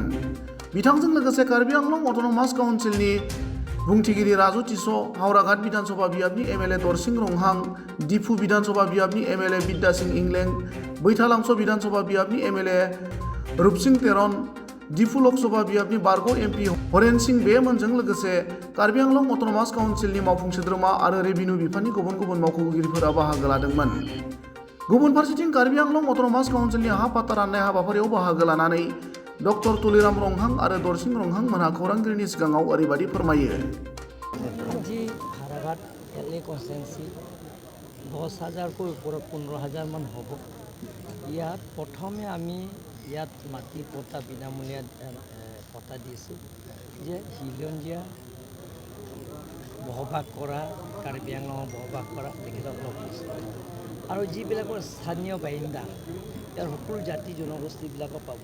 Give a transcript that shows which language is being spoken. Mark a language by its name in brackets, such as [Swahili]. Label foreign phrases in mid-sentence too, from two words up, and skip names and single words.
[Bodo] बिथांजों लोगोसे कार्बि आंलं अट'नमास काउन्सिलनि बुंथिगिरि राजु टिस, हावराघाट विधानसभा बियाबनि एमएलए दरसिं रंहां, दिफु विधानसभा बियाबनि एमएलए बिद्या सिंह इंलें, बैथालांस' विधानसभा बियाबनि एमएलए रुपसिं तेरन, दिफु लकसभा बियाबनि बारग' एमपि हरेन सिंह बेमोनजों लोगोसे कार्बि आंलं अट'नमास काउन्सिलनि मावफुं सोद्रोमा आरो रेभिनिउ बिफाननि गुबुन गुबुन मावख'गिरिफोरा बाहागो लादोंमोन। गुबुन फारसेथिं कार्बि आंलं अट'नमास काउन्सिलनि हा पाट्टा राननाय हाबाफारियाव बाहागो लानानै डक्टर तुलिराम रंहां आरो दरसिं रंहां मोनहा खौरांगिरिनि सिगाङाव ओरैबायदि फोरमायो। [Assamese] আজি হারাঘাট [English] LA constituency [Assamese] 10,000কৈ ওপৰত 15,000 মান হ'ব। ইয়াত প্ৰথমে আমি ইয়াত মাটি পট্টা বিনামূলীয়া পট্টা দিছোঁ যে খিলঞ্জীয়া বসবাস কৰা কাৰ্বি আংলঙত বসবাস কৰা তেখেতসকলক দিছোঁ আৰু যিবিলাকৰ স্থানীয় বাসিন্দা ইয়াৰ সকলো জাতি জনগোষ্ঠীবিলাকক পাব।